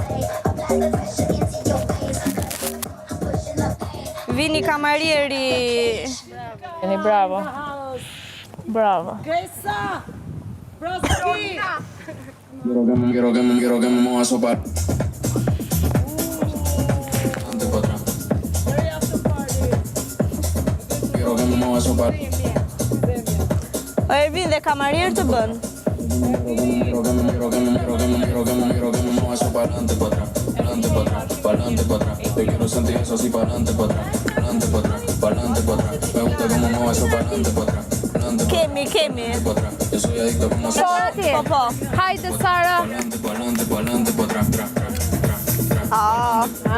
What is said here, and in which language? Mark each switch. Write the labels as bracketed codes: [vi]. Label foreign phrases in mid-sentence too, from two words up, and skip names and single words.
[sq] Vini kamarieri. Vini, bravo. Bravo. [es] Quiero que me mueva a sopar. Ante para atrás. Quiero que me mueva a sopar. [sq] O Ervin dhe kamarier të bën. [es] Quiero que me mueva a sopar. Adelante para atrás. Adelante para atrás. Para adelante para atrás. Yo quiero sentir eso así para adelante para atrás. Adelante para atrás. Para adelante para atrás. Me gusta cómo mueve eso para adelante para atrás. [sq] Kemi. [es] Para atrás. Yo soy adicto como [sq] Po, atje. Po. Hajde, Sara. [es] para adelante para atrás. Tra, tra, tra, tra, tra, tra. Ah.